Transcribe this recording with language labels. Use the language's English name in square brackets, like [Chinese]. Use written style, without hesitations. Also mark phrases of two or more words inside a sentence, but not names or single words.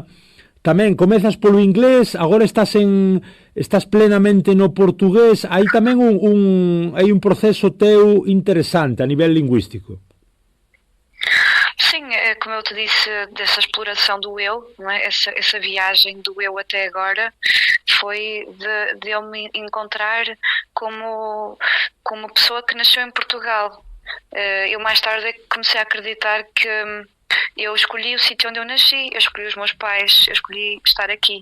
[Galician] Tamén comezas polo inglés, agora estás plenamente no portugués, hai tamén hai un proceso teu interesante a nivel lingüístico. [Portuguese] Sim, como eu te disse, dessa exploração do eu, não é? Essa viagem do eu até agora foi de eu me encontrar como pessoa que nasceu em Portugal. Eu mais tarde comecei a acreditar que eu escolhi o sítio onde eu nasci, eu escolhi os meus pais, eu escolhi estar aqui.